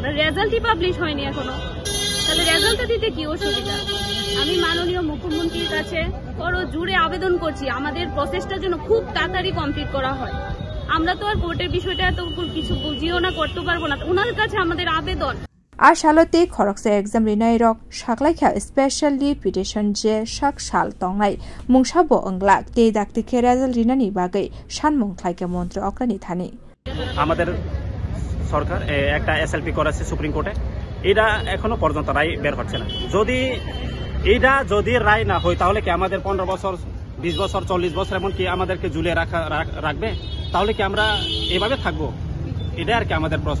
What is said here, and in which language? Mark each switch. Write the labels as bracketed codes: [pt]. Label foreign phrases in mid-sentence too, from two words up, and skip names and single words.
[bn] আমরা রেজাল্টই পাবলিশ হয়নি এখনো, তাহলে রেজাল্টটা দিতে কি অসুবিধা? আমি মাননীয় মুখ্যমন্ত্রীর কাছে বড় জোরে আবেদন করছি আমাদের প্রসেসটা যেন খুব তাড়াতাড়ি কমপ্লিট করা হয়। আমরা তো আর কোর্টের বিষয়টা তো কিছু বুঝিও না, করতে পারবো না, ওনার কাছে আমাদের আবেদন। [trp] आशालते खरकसे एग्जाम रिनाय रक साखलाइखा [en] specially petition [trp] जे साक साल तंगनाय मुंसाबो अंगलाक ते दाक्तिके रिजाल्ट रिनानि बागै सानमुं ख्लाइके मन्त्री अक्रानि थानि [bn] আমাদের সরকার একটা এসএলপি করেছে সুপ্রিম কোর্টে, এটা এখনো পর্যন্ত রায় বের হচ্ছে না। যদি রায় না হয় তাহলে কি আমাদের 15 বছর 20 বছর 40 বছর এমন কি আমাদেরকে ঝুলিয়ে রাখবে? তাহলে কি আমরা এভাবে থাকবো? এটা আর কি আমাদের প্রশ্ন।